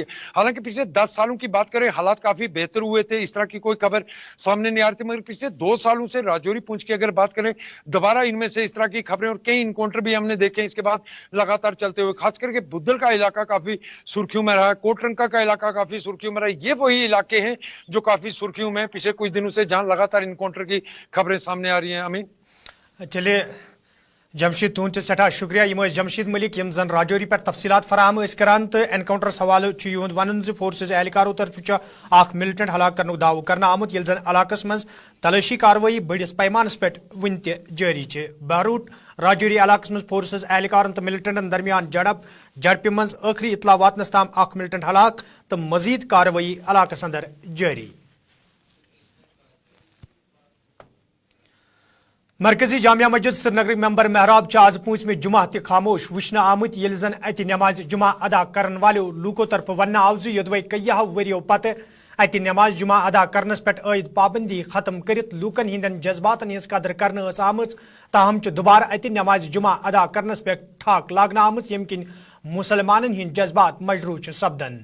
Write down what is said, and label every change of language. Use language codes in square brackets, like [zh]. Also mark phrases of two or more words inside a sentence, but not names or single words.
[hi] हालांकि पिछले 10 सालों की बात करें हालात काफी बेहतर हुए थे, इस तरह की कोई खबर सामने नहीं आ रही थी, मगर पिछले 2 सालों से राजौरी पुंछ की अगर बात करें दोबारा इनमें से इस तरह की खबरें और कई इनकाउंटर भी हमने देखे इसके बाद लगातार चलते हुए, खास करके बुद्धल का इलाका काफी सुर्खियों में रहा है, कोटरंका का इलाका काफी सुर्खियों में रहा है, ये वही इलाके हैं जो काफी सुर्खियों में पिछले कुछ दिनों से जहां लगातार इनकाउंटर की खबरें सामने आ रही हैं। अमीन [ks] चलिए जमशीद तुंद सठा शुक्रिया यम जमशीद मलिक यम जन राजौरी पर तफसीलात फराहम करान तो एनकाउंटर सवाल युंद वन फोर्सेज एहलकारों तरफ मिलिटेंट हलाक कर दाव कर आमुत ये जन इलाकस मज तलाशी कार्रवाई बड़िस पैमानस पे वन जारी बहरूट राजौरी इलाकस मज फोर्सेज एहलकारों तो मिलिटेंटन दरमियान झड़प मज आखिरी इतला वातनस ताम मिलिटेंट हलाक तो मजीद कार्रवाई इलाकस अंदर जारी। मरकजी जामिया मस्जिद श्रीनगर मेंबर महराब आज पूंछ में जुमा त खामोश वुचन आमुत ये जन अत नमाज जुमा अदा करन वालों लूकों तरफ वन आव योदवे कईह वरियो पत अत नमाज जुमा अदा करनस पे आयद पाबंदी खत्म करित लूकन हिंदन जज्बातन हज कदर करन आम ताहम दुबारा अत नमाज जुमा अदा करनस पे ठाक लागना आमुत यम किन मुसलमानन हिंद जज्बात मजरू सपदन।